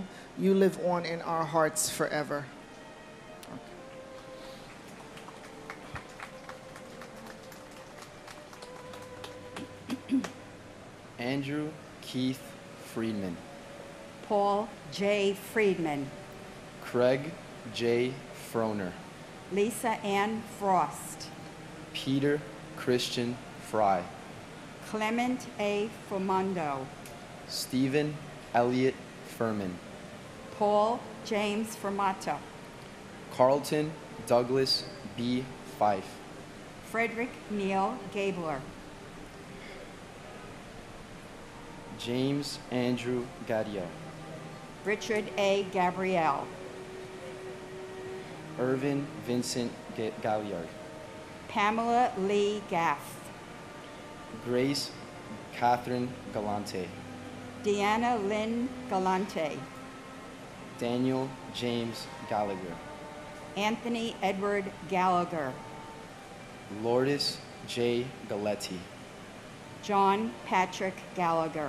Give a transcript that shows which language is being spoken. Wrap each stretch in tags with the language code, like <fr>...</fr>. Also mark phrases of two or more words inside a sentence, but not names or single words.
<en>You live on in our hearts forever. Andrew Keith Friedman, Paul J. Friedman, Craig J. Froner, Lisa Ann Frost, Peter Christian Fry, Clement A. Formondo, Stephen Elliott Furman, Paul James Formato, Carlton Douglas B. Fife, Frederick Neil Gabler, James Andrew Gadio, Richard A. Gabrielle, Irvin Vincent Galliard, Pamela Lee Gaff, Grace Catherine Galante, Deanna Lynn Galante, Daniel James Gallagher, Anthony Edward Gallagher, Lourdes J. Galetti, John Patrick Gallagher,</en>